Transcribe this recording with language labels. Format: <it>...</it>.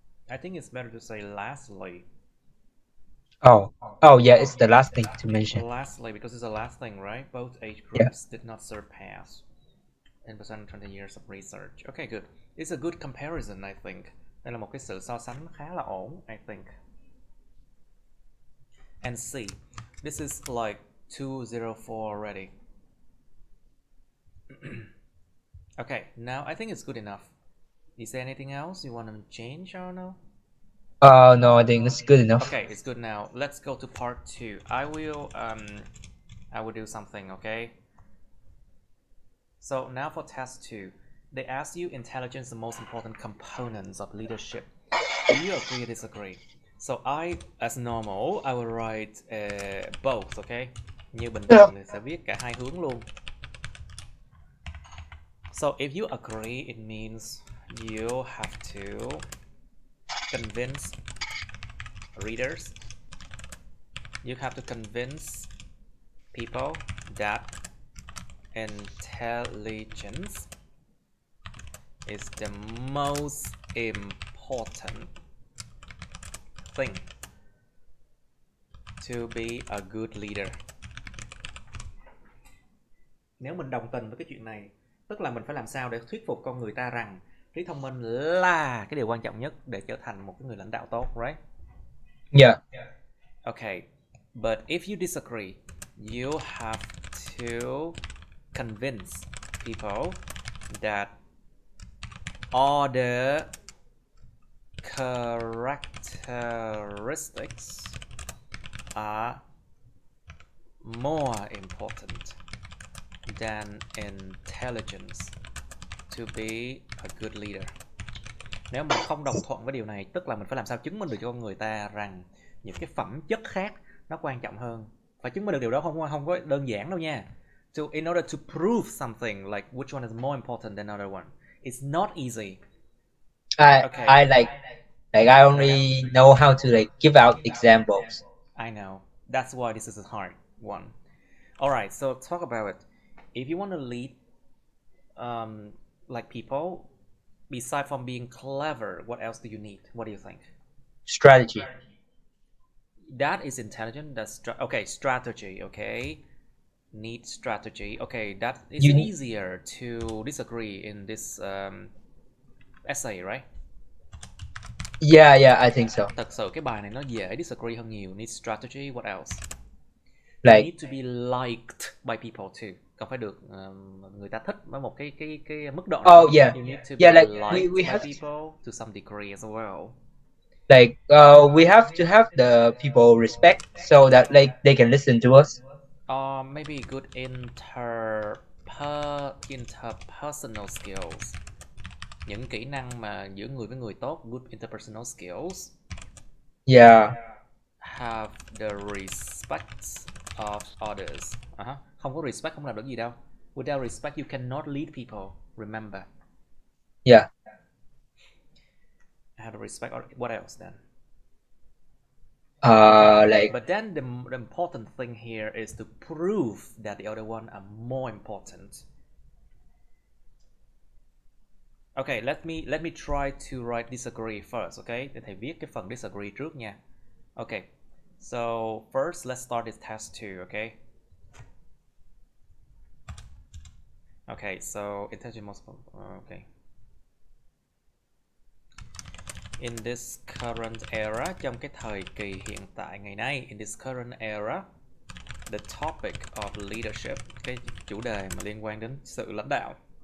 <en>I think it's better to say lastly. Oh, yeah, it's the last thing to mention. Lastly, because it's the last thing, right? Both age groups did not surpass in percent 20 years of research. Okay, good. It's a good comparison, I think.</en> <vi>Đây là một cái sự so sánh khá là ổn,</vi> <en>I think. And C, this is like 204 already. Okay, now I think it's good enough. Is there anything else you want to change or no? No, I think it's good enough. Okay, it's good now. Let's go to part 2. I will do something, okay? So now for test 2, they ask you intelligence the most important components of leadership. Do you agree or disagree? So I, as normal, I will write both, okay?</en> <vi>Như bình thường thì sẽ viết cả hai hướng luôn.</vi> <en>So if you agree, it means you have to convince readers. You have to convince people that intelligence is the most important thing to be a good leader.</en> <vi>Nếu mình đồng tình với cái chuyện này, tức là mình phải làm sao để thuyết phục con người ta rằng trí thông minh là cái điều quan trọng nhất để trở thành một cái người lãnh đạo tốt, right?</vi> <en>Yeah. Okay, but if you disagree, you have to convince people that all the characteristics are more important than intelligence to be a good leader.</en> <vi>Nếu mình không đồng thuận với điều này, tức là mình phải làm sao chứng minh được cho con người ta rằng những cái phẩm chất khác nó quan trọng hơn. Phải chứng minh được điều đó không có đơn giản đâu nha.</vi> <en>So in order to prove something like which one is more important than another one, it's not easy. I like I only know how to like give out examples. I know. That's why this is a hard one. All right, so talk about it. If you want to lead like people, besides from being clever, what else do you need? What do you think? Strategy. That is intelligent. That's okay. Strategy. Okay, need strategy. Okay, that is easier to disagree in this essay, right? Yeah, I think so.</en> <vi>Thật sự cái bài này nó dễ disagree hơn nhiều.</vi> <en>Need strategy. What else? Like, you need to be liked by people too.</en> <vi>Còn phải được người ta thích với một cái mức độ.</vi> <en>Oh yeah. You need to be like we by have people to some degree as well. Like we have to have the people respect so that like they can listen to us. Maybe good interpersonal skills.</en> <vi>Những kỹ năng mà giữa người với người tốt,</vi> <en>good interpersonal skills. Yeah. Have the respect of others.</en> <vi>Không có respect không làm được gì đâu.</vi> <en>Without respect you cannot lead people. Remember. Yeah. Have the respect. Or what else then? Like. But then the important thing here is to prove that the other one are more important. Okay, let me try to write disagree first.</en> <vi>Okay, để thầy viết cái phần disagree trước nha.</vi> <en>Okay, so first let's start this test 2. Okay. Okay, so intelligent most. Okay. In this current era,</en> <vi>trong cái thời kỳ hiện tại ngày nay,</vi> <en>in this current era, the topic of leadership,</en> <vi>cái chủ đề mà liên quan đến sự lãnh đạo.</vi>